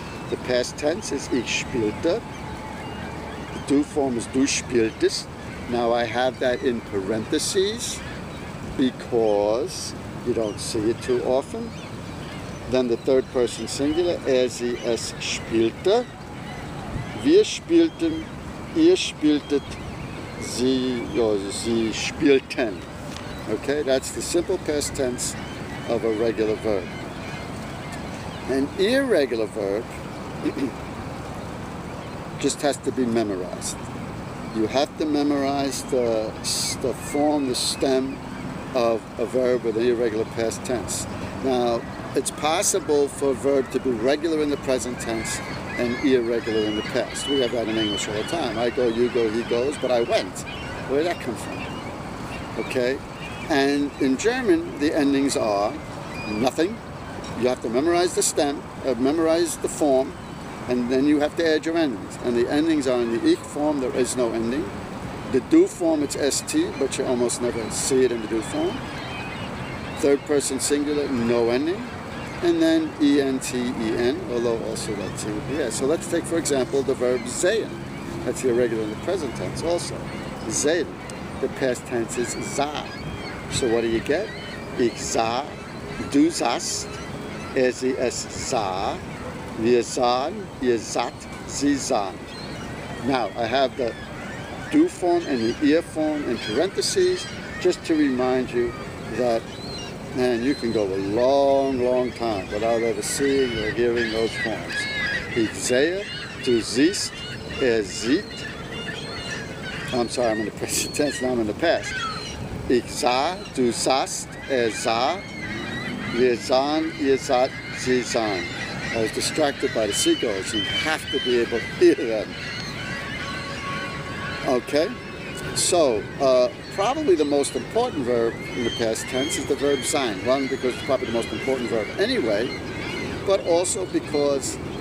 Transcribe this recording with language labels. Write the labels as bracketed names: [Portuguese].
[English] The past tense is ich spielte. The do form is du spieltest. Now I have that in parentheses because you don't see it too often. Then the third person singular, es spielte. [German] Wir spielten, ihr spieltet, sie spielten. [English] Okay, that's the simple past tense of a regular verb. An irregular verb just has to be memorized. You have to memorize the form, the stem of a verb with an irregular past tense. Now, it's possible for a verb to be regular in the present tense and irregular in the past. We have that in English all the time. I go, you go, he goes, but I went. Where did that come from? Okay? And in German, the endings are nothing. You have to memorize the stem, memorize the form, and then you have to add your endings. And the endings are in the ich form, there is no ending. The do form, it's st, but you almost never see it in the do form. Third person singular, no ending. And then en, although also that t would be s. So let's take, for example, the verb sehen. That's irregular in the present tense also. Sehen. The past tense is sah. So what do you get? [German] Ich sah, du sahst, sie es sah, wir sahen, ihr saht, sie sahen. [English] Now, I have the do form and the ihr form in parentheses, just to remind you that, man, you can go a long time without ever seeing or hearing those forms. [German] Ich sehe, du siehst, sieht. [English] I'm sorry, I'm in the present tense, now I'm in the past. [German] Ich sah, du sahst, sah, wir sahen, ihr saht, sie sahen. [English] I was distracted by the seagulls. You have to be able to hear them. Okay? So, probably the most important verb in the past tense is the verb sein. One, because it's probably the most important verb anyway, but also because